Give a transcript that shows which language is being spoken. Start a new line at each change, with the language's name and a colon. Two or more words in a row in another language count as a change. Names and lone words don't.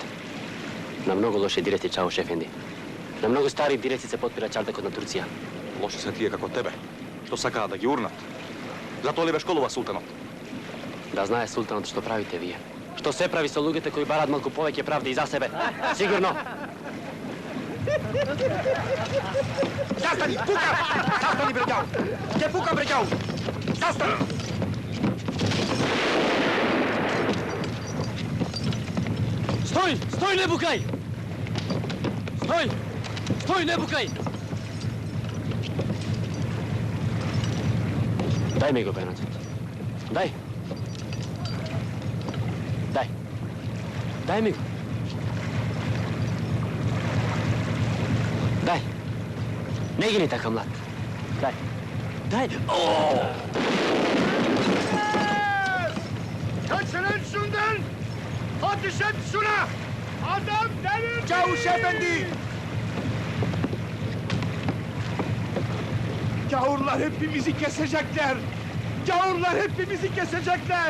Macedonian: На многу лоши диреци, Чауш ефенди. На многу стари диреци се подпира чартекот на Турција. Лоши се тие како тебе, што сакаат да ги урнат. Затоа ли ве школува султанот? Да знае султанот што правите вие. Што се прави со луѓето кои бараат малку повеќе правда и за себе. Сигурно.
Croatian: Zastani, puka! Zastani, bređav! Gdje puka, bređav? Zastani!
Macedonian: Стој! Стој, не букај! Стој! Стој, не букај! Дај ми го пенатот. Дај! Дај! Дај ми го! Дај! Не ги ни така, млад. Дај! Дај!
Turkish: Kaçının şundan! Ateş et şuna! Adam delirdi! Çavuş efendi! Gavurlar hepimizi kesecekler! Gavurlar hepimizi kesecekler!